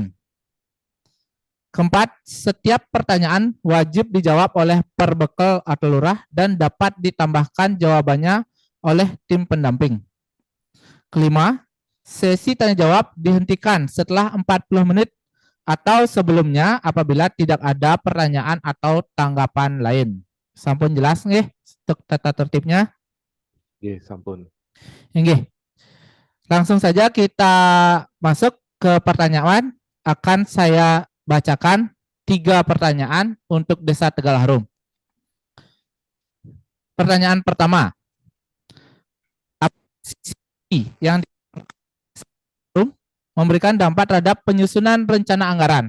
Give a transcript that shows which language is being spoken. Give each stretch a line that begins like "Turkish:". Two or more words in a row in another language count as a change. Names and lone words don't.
Indonesian: Keempat, setiap pertanyaan wajib dijawab oleh perbekal atau lurah dan dapat ditambahkan jawabannya oleh tim pendamping. Kelima, sesi tanya jawab dihentikan setelah 40 menit atau sebelumnya apabila tidak ada pertanyaan atau tanggapan lain.
Balinese: Sampun jelas nggih
Indonesian: untuk tata tertibnya?
Balinese: Nggih, sampun. Nggih.
Indonesian: Langsung saja kita masuk ke pertanyaan. Akan saya bacakan 3 pertanyaan untuk Desa Tegal Harum. Pertanyaan pertama. Apa yang memberikan dampak terhadap penyusunan rencana anggaran.